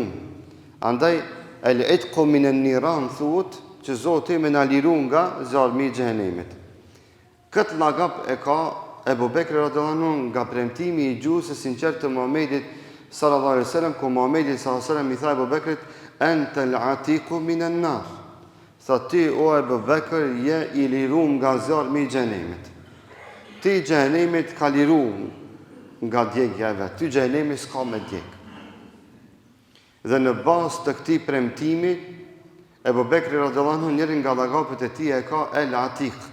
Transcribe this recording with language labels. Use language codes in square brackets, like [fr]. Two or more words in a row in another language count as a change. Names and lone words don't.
[sq] Andaj [ar] العتق من النيران [sq] thuhet që Zoti më na liru nga zjarmi i xhenemit. Këtë llaqap e ka Ebu Bekri [ar] رضي الله عنه [sq] nga premtimi i gjuhës së sinqertë të Muhamedit [ar] صلى الله عليه وسلم, [sq] ku Muhamedi [ar] صلى الله عليه وسلم [sq] i tha Ebu Bekrit, [ar] أنت العتيق من النار. [sq] Tha ti o Ebu Bekr je i lirum nga zjarmi i xhenemit. Ti xhenemit ka liru nga djegja e vet. Ty xhenemi s'ka me djeg. Dhe në bazë të këtij premtimi, Ebu Bekri [ar] رضي الله عنه [sq] njërin nga llaqapet e tij e ka El Atiq.